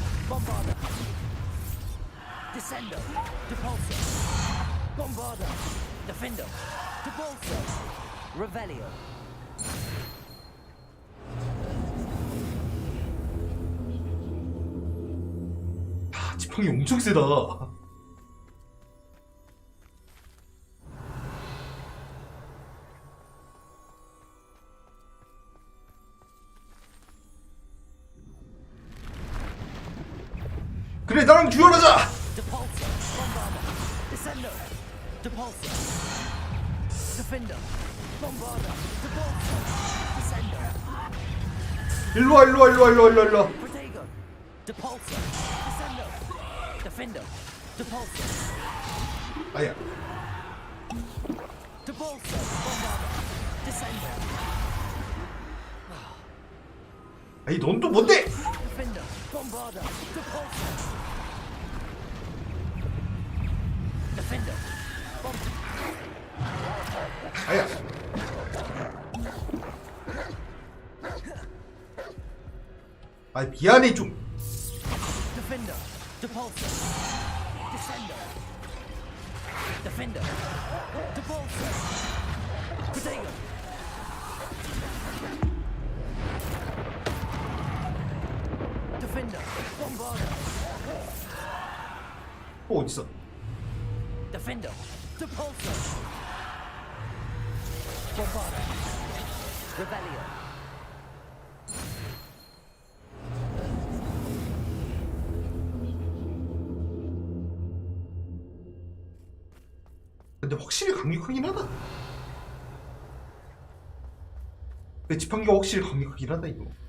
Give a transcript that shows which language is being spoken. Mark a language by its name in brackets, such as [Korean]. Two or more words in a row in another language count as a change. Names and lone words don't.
[Latin] Bombarder. Descendo. Depulso. Bombarder. Defendo. Depulso. Revelio. [Korean] 지팡이 엄청 세다. 그래, 나랑 듀얼하자. [Latin] Depulso. Bombarder. Descendo. Depulso. Defendo. Bombarder. Depulso. Descendo. [Korean] 일로와, 일로와, 일로와, 일로와, 일로와. [Latin] Protego. Depulso. Descendo. Defendo. Depulso. [Korean] 아야. [Latin] Depulso. Bombarder. Descendo. [Korean] 아이, 넌 또 뭔데? [Latin] Defender. Bombarder. Depulso. Defender. [Korean] 아야. 아, 미안해 좀. [Latin] Defender. Depulso. Descendo. Defender. Depulso. Protego. Defender. Bombarder. [Korean] 어딨어? [Latin] Defender. Depulso. Bombarder. Rebellion. [Korean] 근데 확실히 강력하긴 하다. 근데 지팡이가 확실히 강력하긴 하다 이거.